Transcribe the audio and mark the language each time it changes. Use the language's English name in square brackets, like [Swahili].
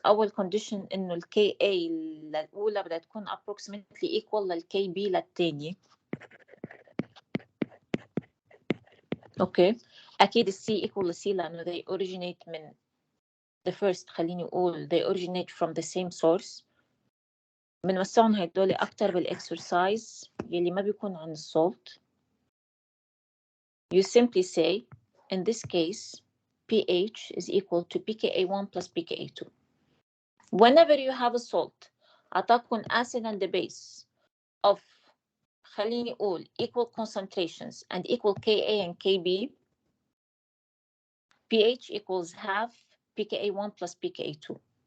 [Arabic] أول condition إنه ال Ka الأولى بدها تكون approximately equal لل Kb للتانية. اوكي. اكيد السي equal للسي لانه [English] they originate [Arabic] من the first. خليني اقول [English] they originate from the same source. [Arabic] بنوسعهم هيدول اكتر بالاكسرسايز يلي ما بيكون عن السولت. [English] You simply say in this case pH is equal to pKa1 plus pKa2. Whenever you have a salt [Arabic] أعطاكم [English] acid and the base of [Arabic] خليني أقول [English] equal concentrations and equal Ka and Kb, pH equals half pKa1 plus pKa2.